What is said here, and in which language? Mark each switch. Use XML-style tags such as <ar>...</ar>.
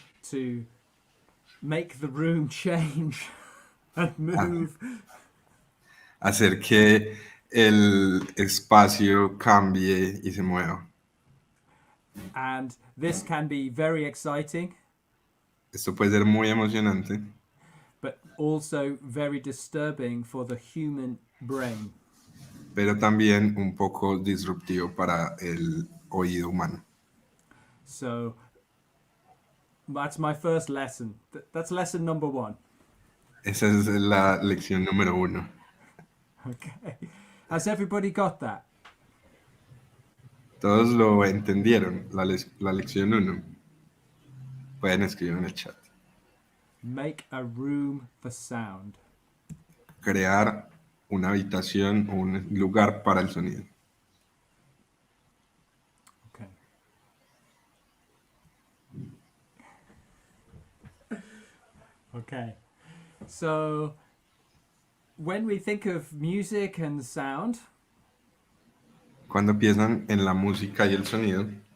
<en>to make the room change and move.</en> <es>hacer que el espacio cambie y se mueva.</es> <en>And this can be very exciting,</en> <es>Esto puede ser muy emocionante,</es> <en>but also very disturbing for the human brain.</en> <es>pero también un poco disruptivo para el oído humano.</es> <en>So that's my first lesson. That's lesson number 1.</en> <es>Esa es la lección número 1.</es> <en>Okay. Has everybody got that?</en> <es>Todos lo entendieron, la lección 1. Pueden escribir en el chat.</es> <en>Make a room for sound.</en> <es>Crear una habitación o un lugar para el sonido. Okay. Okay.</es> <en>So when we think of music and sound,</en> <es>Cuando piensan en la música y el sonido,</es>